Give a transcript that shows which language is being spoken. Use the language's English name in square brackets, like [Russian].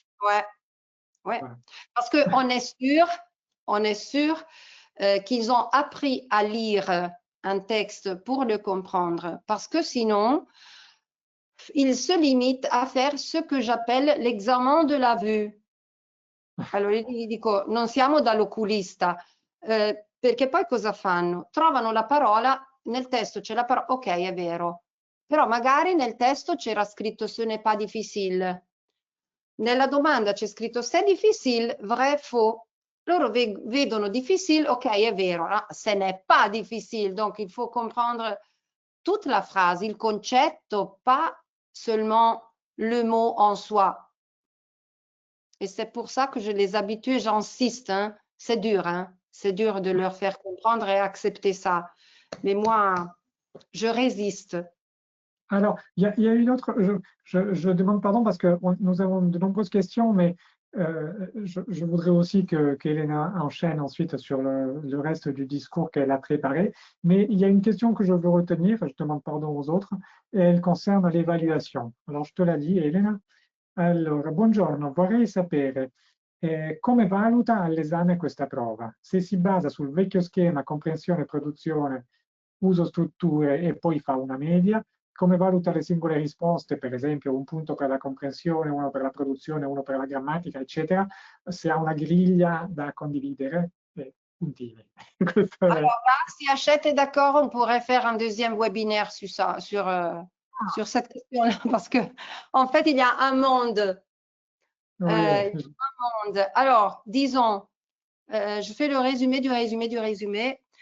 [French] Ouais, ouais. Voilà. Parce qu'on est sûr qu'ils ont appris à lire un texte pour le comprendre. Parce que sinon, ils se limitent à faire ce que j'appelle l'examen de la vue. [Italian] Allora gli dico, non siamo dall'oculista, perché poi cosa fanno? Trovano la parola, nel testo c'è la parola, ok, è vero, però magari nel testo c'era scritto [French] ce n'est pas difficile. [Italian] Nella domanda c'è scritto [French] c'est difficile, vrai, faux. [Italian] Loro vedono difficile, ok, è vero, [French] ah, ce n'est pas difficile, donc il faut comprendre toute la phrase, [Italian] il concetto, [French] pas seulement le mot en soi. Et c'est pour ça que je les habitue, j'insiste, hein. C'est dur de leur faire comprendre et accepter ça. Mais moi, je résiste. Alors, il y a une autre, je demande pardon parce que nous avons de nombreuses questions, mais je voudrais aussi qu'Elena enchaîne ensuite sur le reste du discours qu'elle a préparé, mais il y a une question que je veux retenir, je demande pardon aux autres, et elle concerne l'évaluation. Alors je te la dis, Elena. [Italian] Allora, buongiorno, vorrei sapere come valuta all'esame questa prova? Se si basa sul vecchio schema comprensione, produzione, uso strutture e poi fa una media, come valuta le singole risposte, per esempio un punto per la comprensione, uno per la produzione, uno per la grammatica, eccetera, se ha una griglia da condividere, puntini. [French] Alors là, si Hachette est d'accord, on pourrait faire un deuxième webinaire sur ça, sur cette question-là, parce que en fait, il y a un monde. Alors, disons, je fais le résumé du résumé du résumé.